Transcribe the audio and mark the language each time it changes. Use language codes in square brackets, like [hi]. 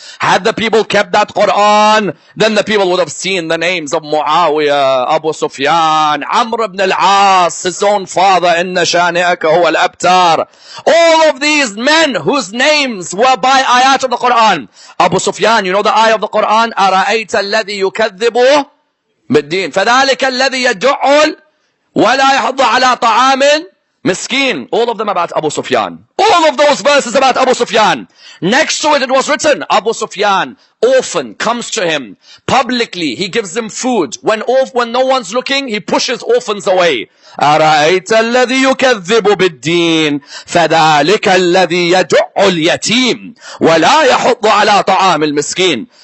[en] Had the people kept that Qur'an, then the people would have seen the names of Muawiyah, Abu Sufyan, Amr ibn al-As, his own father, [ar] Inna shani'aka huwa al-abtar. [en] All of these men whose names were by ayat of the Qur'an. Abu Sufyan, you know the ayah of the Qur'an? [ar] أَرَأَيْتَ الَّذِي يُكَذِّبُ بِالدِّينِ فَذَلِكَ الَّذِي يَدُعُّ وَلَا يَحُضُّ عَلَى طَعَامٍ Miskin, [en] all of them about Abu Sufyan. All of those verses about Abu Sufyan. Next to it was written, Abu Sufyan, orphan, comes to him. Publicly, he gives them food. When no one's looking, he pushes orphans away. [ar] أَرَأَيْتَ الَّذِي يُكَذِّبُ بِالدِّينِ فَذَلِكَ الَّذِي يَدُعُّ الْيَتِيمِ وَلَا يَحُضُّ عَلَى طَعَامِ الْمِسْكِينِ.